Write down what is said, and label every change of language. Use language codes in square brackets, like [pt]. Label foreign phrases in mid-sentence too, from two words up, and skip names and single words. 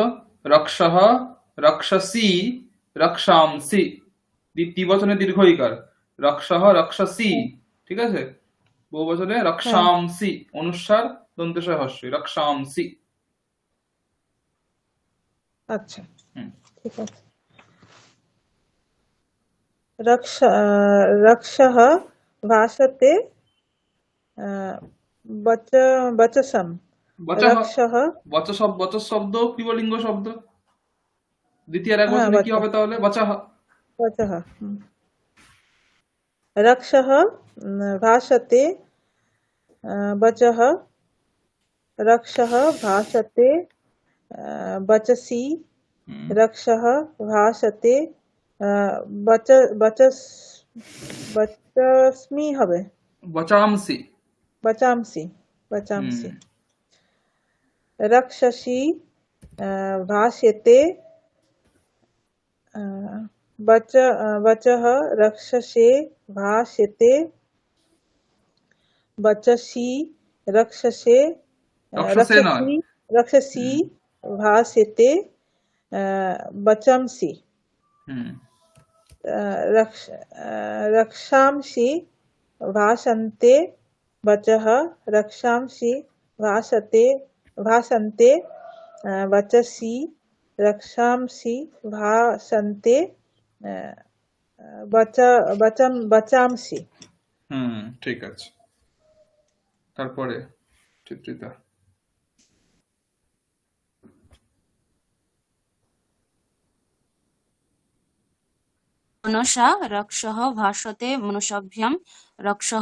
[sa] রক্ষঃ, রক্ষসি, রক্ষাংসি, [bn] দ্বিবচনে দীর্ঘ ইকার। [sa] রক্ষঃ রক্ষসি, [bn] ঠিক আছে। বহুবচনে হ্যাঁ রক্ষাংসি, অনুস্বার দন্তেশয় হস্যই, রক্ষাংসি। আচ্ছা হুম ঠিক আছে। [sa] रक्षः भाषते वचसं, বচঃ। रक्षः, [bn] বচস শব্দ ক্রিবলিঙ্গ শব্দ, দ্বিতীয় এক হ্যাঁ বচনে কি হবে তাহলে? বচঃ। [sa] वचः, रक्षः भाषते वचः, रक्षः भाषते वचसि, হুম रक्षः भाषते वचस्मि হবে, বচামসি। वचांसि, হুম वचांसि। रक्षसि भाष्यते वचः, रक्षसे भाष्यते वचसि, रक्षसे [bn] রক্ষসে নয়। [sa] रक्षसि भाष्यते वचंसि। হুম रक्षांसि भाषन्ते वचः रक्षांसि भाषन्ते वचसि रक्षांसि भाषन्ते वचांसि। [bn] ঠিক আছে। তারপরে চিত্রিতা। [sa] মনসা রক্ষঃ ভাষতে মনুষাভ্যাম রক্ষঃ